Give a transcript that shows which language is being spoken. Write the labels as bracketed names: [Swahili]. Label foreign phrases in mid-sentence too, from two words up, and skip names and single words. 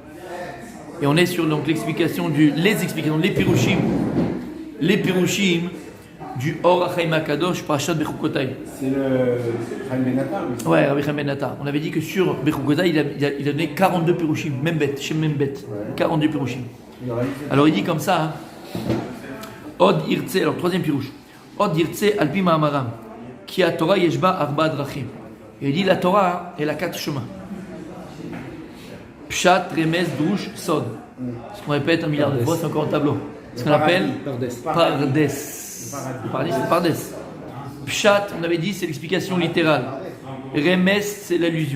[French] Et on est sur donc les explications, les Pirushim du Or HaChaim HaKadosh, Parashat Bechukotai. C'est le Chaim Ben Attar, oui. Ouais, Rabbi Chaim Ben Attar. On avait dit que sur Bechukotai, il a donné 42 Pirushim, Membet, chez Membet. 42 Pirushim. Alors il dit comme ça, hein, [Hebrew] עוד ירצה, [French] alors troisième Pirush. [Hebrew] עוד ירצה על־פי מאמרם, כי התורה יש־לה ארבע דרכים. [French] Et il dit la Torah, elle a 4 chemins. [Hebrew] פשט, רמז, דרוש, סוד. [French] Ce qu'on répète un milliard de fois, c'est encore un tableau. Ce qu'on appelle Pardes. Le paradis, c'est Pardes. Pshat, on avait dit, c'est l'explication littérale. Remez, c'est l'allusion.